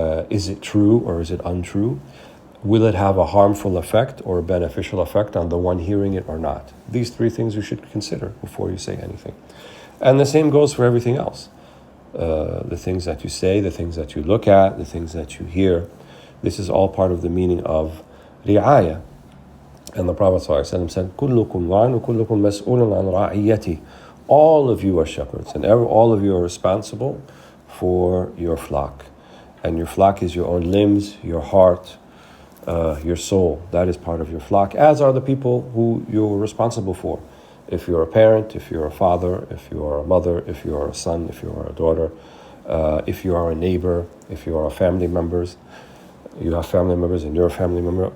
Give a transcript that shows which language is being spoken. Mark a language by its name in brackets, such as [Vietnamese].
[English] Is it true or is it untrue? Will it have a harmful effect or a beneficial effect on the one hearing it or not? These three things you should consider before you say anything. And the same goes for everything else. The things that you say, the things that you look at, the things that you hear. This is all part of the meaning of Ri'aya. And the Prophet ﷺ said, [Arabic] كُلُّكُمْ رَاعٍ وَكُلُّكُمْ مَسْئُولٌ عَنْ رَعِيَّتِهِ. [English] All of you are shepherds, and all of you are responsible for your flock. And your flock is your own limbs, your heart, your soul. That is part of your flock, as are the people who you're responsible for. If you're a parent, if you're a father, if you are a mother, if you are a son, if you are a daughter, if you are a neighbor, if you are a family members, you have family members and you're a family member.